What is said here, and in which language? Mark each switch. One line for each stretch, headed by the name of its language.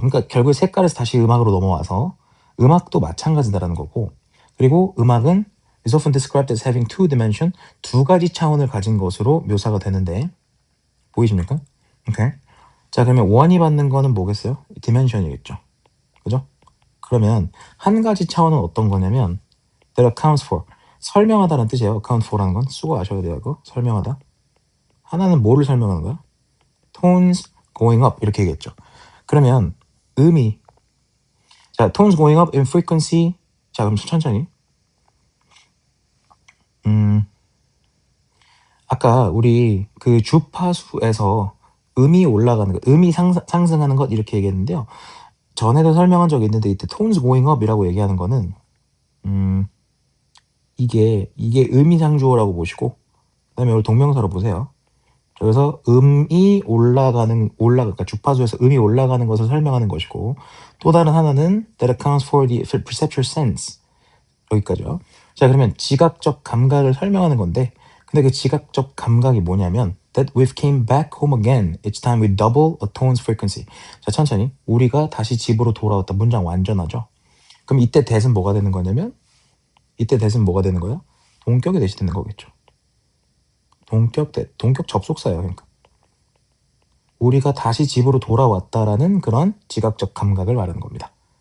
Korean: 그러니까 결국 색깔에서 다시 음악으로 넘어와서 음악도 마찬가지다라는 거고, 그리고 음악은
English: is often described as having two dimension,
Korean: 두 가지 차원을 가진 것으로 묘사가 되는데 보이십니까? 오케이. 자, 그러면 원이 받는 거는 뭐겠어요? 디멘션이겠죠. 그죠? 그러면 한 가지 차원은 어떤 거냐면
English: that accounts for
Korean: 설명하다는 뜻이에요. account for라는 건 수고 아셔야 돼요. 이거 설명하다. 하나는 뭐를 설명하는 거야?
English: tones going up
Korean: 이렇게 얘기했죠. 그러면 음이 자
English: tones going up in frequency
Korean: 자 그럼 천천히 아까 우리 그 주파수에서 음이 올라가는 것, 음이 상승하는 것 이렇게 얘기했는데요. 전에도 설명한 적이 있는데 이때
English: tones going up
Korean: 이라고 얘기하는 거는 이게 음이상주어라고 보시고 그다음에 이걸 동명사로 보세요. 그래서 음이 그러니까 주파수에서 음이 올라가는 것을 설명하는 것이고 또 다른 하나는
English: that accounts for the perceptual sense
Korean: 여기까지요. 자 그러면 지각적 감각을 설명하는 건데 근데 그 지각적 감각이 뭐냐면
English: that we've came back home again. It's time we double a tone's frequency.
Korean: 자 천천히 우리가 다시 집으로 돌아왔다. 문장 완전하죠. 그럼 이때 that은 뭐가 되는 거냐면 이때 that은 뭐가 되는 거야? 동격이 대시되는 거겠죠. 동격 접속사예요. 그러니까 우리가 다시 집으로 돌아왔다라는 그런 지각적 감각을 말하는 겁니다.